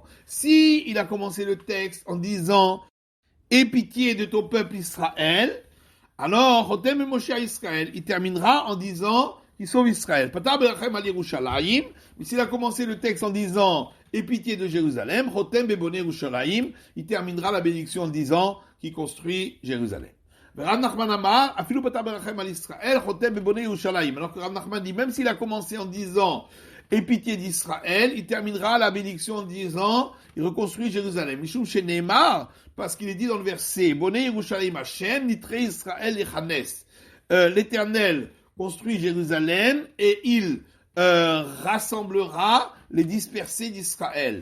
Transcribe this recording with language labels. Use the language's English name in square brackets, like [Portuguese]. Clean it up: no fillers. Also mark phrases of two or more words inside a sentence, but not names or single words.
[French] Si il a commencé le texte en disant « Aie pitié de ton peuple Israël », alors, [Hebrew] חותם מושיע ישראל, [French] il terminera en disant qu'il sauve Israël. Mais s'il a commencé le texte en disant et pitié de Jérusalem, [Hebrew] חותם בבונה ירושלים, [French] il terminera la bénédiction en disant qu'il construit Jérusalem. [Hebrew] רב נחמן אמר אפילו פתח ברחם על ישראל חותם בבונה ירושלים. [French] Alors que Rav Nachman dit, même s'il a commencé en disant et pitié d'Israël, il terminera la bénédiction en disant il reconstruit Jérusalem. [Hebrew] משום שנאמר, [French] parce qu'il est dit dans le verset [Hebrew] בונה ירושלים ה' נדחי ישראל יכנס. [French] L'Éternel construit Jérusalem et il rassemblera les dispersés d'Israël.